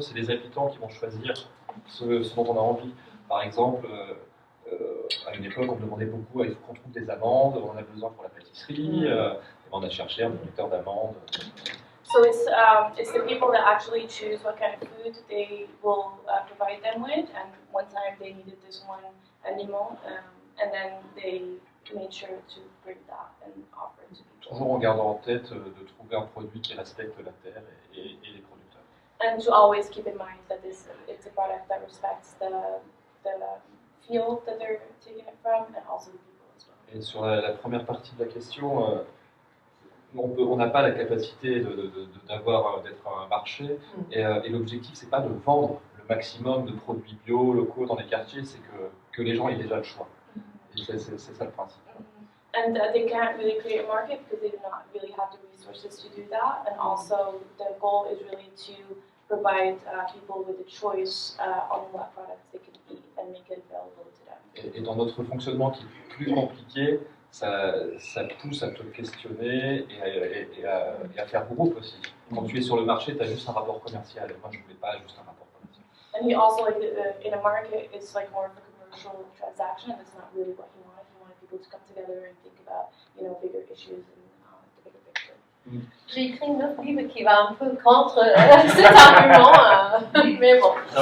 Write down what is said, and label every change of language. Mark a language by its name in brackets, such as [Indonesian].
[French] C'est les habitants qui vont choisir ce dont on a envie. Par exemple, à une époque, on me demandait beaucoup, il faut qu'on trouve des amandes, on en a besoin pour la pâtisserie, on a cherché un producteur d'amandes. [English] So it's the people that actually choose what kind of food they will provide them with, and one time they needed this one aliment, and then they made sure to bring that and offer it to people. [French] Toujours en gardant en tête de trouver un produit qui respecte la terre et les producteurs. [English] And to always keep in mind that it's a product that respects the field that they're taking it from, and also the people as well. [French] Et sur la première partie de la question, on n'a pas la capacité d'être un marché, et l'objectif, c'est pas de vendre le maximum de produits bio, locaux dans les quartiers, c'est que les gens aient déjà le choix. Et c'est ça le principe. [English] And they can't really create a market because they do not really have the resources to do that. And also, the goal is really to provide people with a choice on what products they can eat and make it available to them. [French] Et dans notre fonctionnement qui est plus compliqué, ça pousse à te questionner et à faire groupe aussi. Quand tu es sur le marché, tu as juste un rapport commercial. Moi, je ne voulais pas juste un rapport commercial. [English] And he also, like, in a market, it's like more of a commercial transaction, and that's not really what he wanted. He wanted people to come together and think about, bigger issues and the bigger picture. [French] J'ai écrit un autre livre qui va un peu contre cet argument, mais bon.